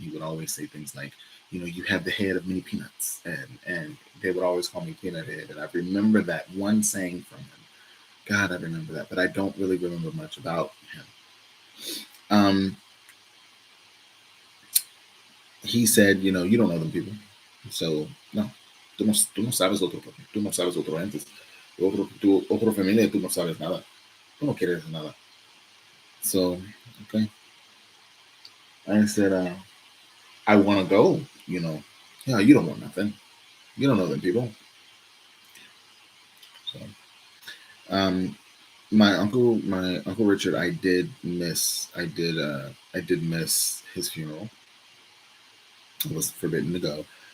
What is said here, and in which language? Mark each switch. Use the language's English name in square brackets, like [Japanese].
[English] He would always say things like, "You have the head of many peanuts," and they would always call me Peanut Head. And I remember that one saying from him. God, I remember that, but I don't really remember much about him. He said, "You don't know them people. [Spanish] So, no, tú no sabes otro, tú no sabes otro antes. Otro familia, tú no sabes nada. Tú no quieres nada." So, okay. [English] I said, "I want to go, Yeah, you don't want nothing. You don't know them people." So, my uncle Richard, I did miss his funeral. I was forbidden to go.